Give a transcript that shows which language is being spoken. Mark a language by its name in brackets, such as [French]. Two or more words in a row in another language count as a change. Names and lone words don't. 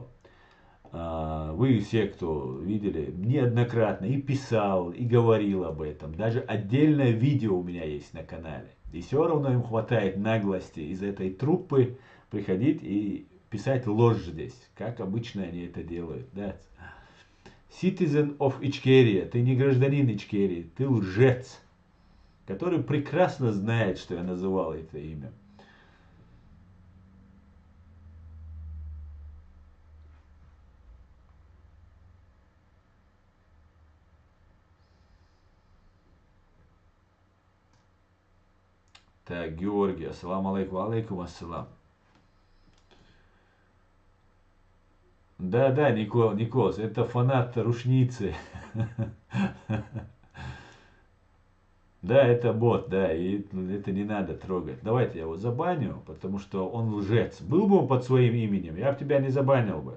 [Russian] Вы все, кто видели, неоднократно и писал, и говорил об этом. Даже отдельное видео у меня есть на канале. И все равно им хватает наглости из этой труппы приходить и писать ложь здесь, как обычно они это делают. Да. [English] Citizen of [Russian] Ичкерия, ты не гражданин Ичкерии, ты лжец, который прекрасно знает, что я называл это имя. Так, Георгий, [Arabic] السلام عليكم، عليكم السلام. [Russian] Да, Николас, это фанат Рушницы. Да, это бот, да, и это не надо трогать. Давайте я его забаню, потому что он лжец. Был бы он под своим именем, я бы тебя не забанил бы.